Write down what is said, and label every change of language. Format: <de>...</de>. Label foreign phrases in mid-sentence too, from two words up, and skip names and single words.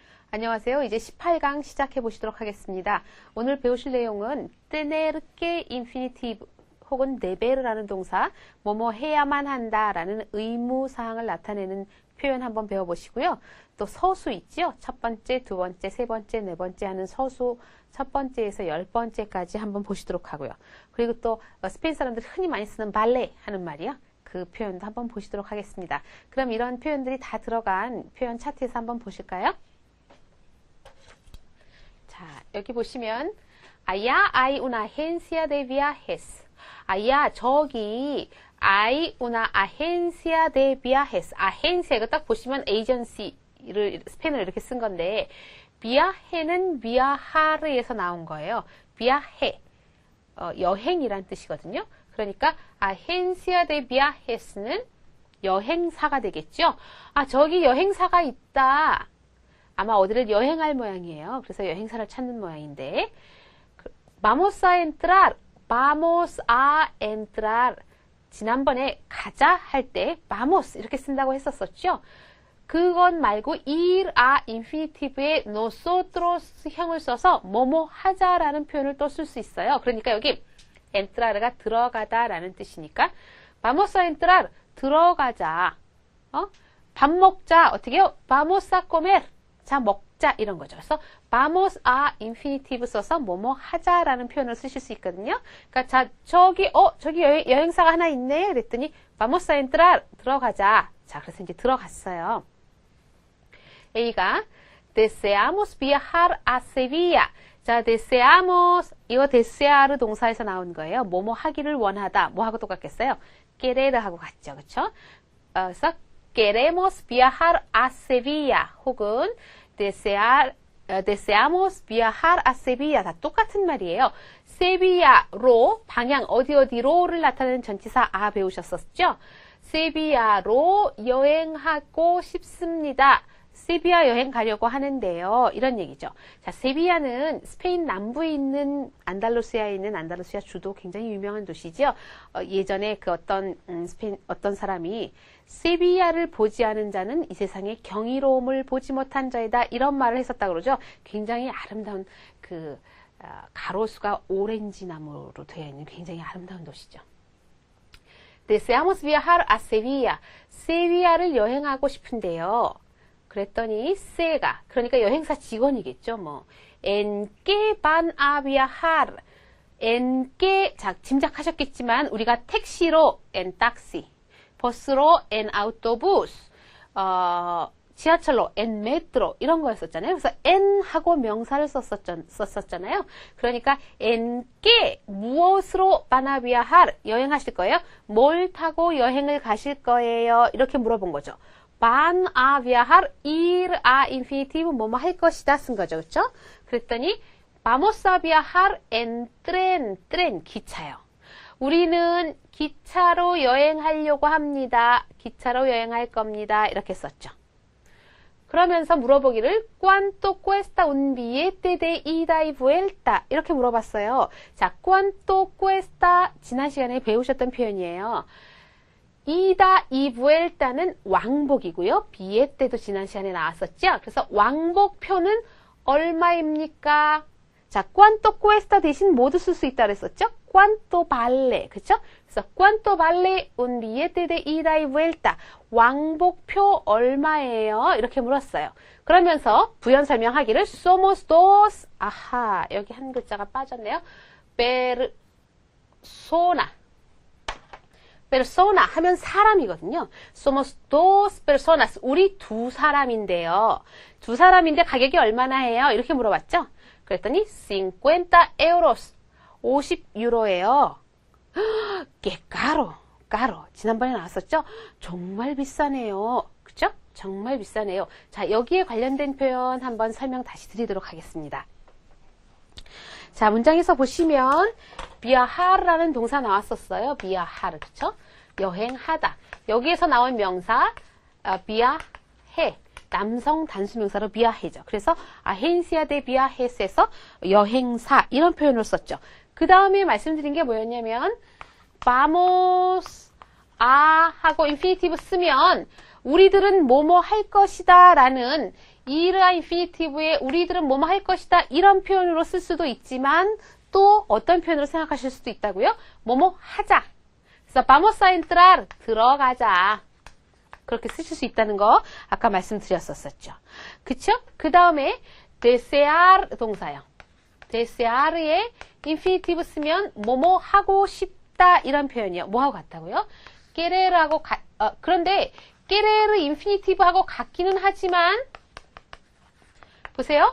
<ko>안녕하세요. 이제 18강 시작해 보시도록 하겠습니다. 오늘 배우실 내용은</ko> <es>tener que</es> <ko>infinitive 혹은 deber라는 동사, 뭐뭐 해야만 한다라는 의무사항을 나타내는 표현 한번 배워보시고요. 또 서수 있죠? 첫 번째, 두 번째, 세 번째, 네 번째 하는 서수 첫 번째에서 10번째까지 한번 보시도록 하고요. 그리고 또 스페인 사람들이 흔히 많이 쓰는 발레 하는 말이요. 그 표현도 한번 보시도록 하겠습니다. 그럼 이런 표현들이 다 들어간 표현 차트에서 한번 보실까요? 자, 여기 보시면</ko> <es>Allá hay una agencia de viajes. Allá, 저기 hay una agencia de viajes.</es> <ko>agencia, 이거 딱 보시면 agency를 스페인어로 이렇게 쓴 건데 viaje는 viajar에서 나온 거예요. viaje, 여행이란 뜻이거든요. 그러니까</ko> <es>agencia de viajes</es> <ko>는 여행사가 되겠죠. 아, 저기 여행사가 있다. 아마 어디를 여행할 모양이에요. 그래서 여행사를 찾는 모양인데</ko> <es>vamos a entrar, vamos a entrar.</es> <ko>지난번에 가자 할 때 vamos 이렇게 쓴다고 했었었죠. 그건 말고</ko> <es>ir a</es> <ko>infinitive에 nosotros 형을 써서 뭐뭐 하자라는 표현을 또 쓸 수 있어요. 그러니까 여기 entrar가 들어가다 라는 뜻이니까</ko> <es>vamos a entrar,</es> <ko>들어가자. 밥 먹자. 어떻게 해요?</ko> <es>vamos a comer.</es> <ko>자, 먹자 이런 거죠. 그래서</ko> <es>vamos a</es> <ko>infinitive 써서 뭐뭐 하자라는 표현을 쓰실 수 있거든요. 그러니까 자, 저기 여행사가 하나 있네. 그랬더니</ko> <es>vamos a entrar,</es> <ko>들어가자. 자, 그래서 이제 들어갔어요. A가</ko> <es>deseamos viajar a Sevilla.</es> <ko>자, deseamos, 이거 desear 동사에서 나온 거예요. 뭐뭐 하기를 원하다. 뭐하고 똑같겠어요? querer 하고 같죠. 그쵸? 그래서</ko> <es>queremos viajar a Sevilla</es> <ko>혹은</ko> <es>deseamos viajar a Sevilla</es> <ko>다 똑같은 말이에요. 세비야로 방향 어디로를 나타내는 전치사 a 배우셨었죠? 세비야로 여행하고 싶습니다. 세비야 여행 가려고 하는데요. 이런 얘기죠. 자, 세비야는 스페인 남부에 있는 안달루시아에 있는 안달루시아 주도 굉장히 유명한 도시죠. 예전에 그 스페인 어떤 사람이 세비야를 보지 않은 자는 이 세상에 경이로움을 보지 못한 자이다. 이런 말을 했었다고 그러죠. 굉장히 아름다운 가로수가 오렌지 나무로 되어 있는 굉장히 아름다운 도시죠.</ko> <es>Deseamos viajar a Sevilla.</es> <ko>세비야를 여행하고 싶은데요. 그랬더니 세가 그러니까 여행사 직원이겠죠.</ko> <es>뭐 en qué van a viajar? en qué</es> <ko>자 짐작하셨겠지만 우리가 택시로</ko> <es>en taxi,</es> <ko>버스로</ko> <es>en autobús,</es> <ko>지하철로</ko> <es>en metro</es> <ko>이런 거였었잖아요. 그래서 en 하고 명사를 썼었잖아요. 그러니까</ko> <es>en qué</es> <ko>무엇으로</ko> <es>van a viajar?</es> <ko>여행하실 거예요? 뭘 타고 여행을 가실 거예요? 이렇게 물어본 거죠.</ko> <es>van a viajar, ir a</es> <ko>infinitive 뭐뭐 할 것이다 쓴 거죠. 그렇죠?</ko> <es>그랬더니 vamos a viajar en tren, tren 기차요.</es> <ko>우리는 기차로 여행하려고 합니다. 기차로 여행할 겁니다. 이렇게 썼죠. 그러면서 물어보기를</ko> <es>¿Cuánto cuesta un billete de ida y vuelta?</es> <ko>이렇게 물어봤어요. 자,</ko> <es>¿Cuánto cuesta?</es> <ko>지난 시간에 배우셨던 표현이에요. 이다 이 vuelta는 왕복이고요. 비에 때도 지난 시간에 나왔었죠. 그래서 왕복표는 얼마입니까? 자,</ko> <es>cuánto cuesta</es> <ko>대신 모두 쓸 수 있다 그랬었죠.</ko> <es>cuánto vale,</es> <ko>그렇죠?</ko> <es>그래서 cuánto vale un billete de ida y vuelta.</es> <ko>왕복표 얼마예요? 이렇게 물었어요. 그러면서 부연 설명하기를</ko> <es>somos dos.</es> <ko>아하, 여기 한 글자가 빠졌네요. persona 하면 사람이거든요.</ko> <es>Somos dos personas.</es> <ko>우리 두 사람인데요. 두 사람인데 가격이 얼마나 해요? 이렇게 물어봤죠. 그랬더니 50 euros. 50유로예요. 꽤 caro. 지난번에 나왔었죠? 정말 비싸네요. 그쵸? 정말 비싸네요. 자, 여기에 관련된 표현 한번 설명 다시 드리도록 하겠습니다. 자, 문장에서 보시면 viajar라는 동사 나왔었어요. viajar, 그쵸? 여행하다. 여기에서 나온 명사 viaje, 남성 단수명사로 viaje죠. 그래서</ko> <es>agencia de viajes</es> <ko>에서 여행사 이런 표현을 썼죠. 그 다음에 말씀드린 게 뭐였냐면</ko> <es>vamos a</es> <ko>하고 infinitive 쓰면 우리들은 뭐뭐 할 것이다 라는</ko> <es>ir a</es> <ko>인피니티브에 우리들은 뭐뭐 할 것이다 이런 표현으로 쓸 수도 있지만 또 어떤 표현으로 생각하실 수도 있다고요? 뭐뭐 하자. 그래서</ko> <es>vamos a entrar</es> <ko>들어가자. 그렇게 쓰실 수 있다는 거 아까 말씀드렸었죠. 그쵸? 그 다음에 desear 동사요. desear의 인피니티브 쓰면 뭐뭐 하고 싶다 이런 표현이요. 뭐하고 같다고요? querer하고 그런데 querer 인피니티브하고 같기는 하지만 보세요.</ko>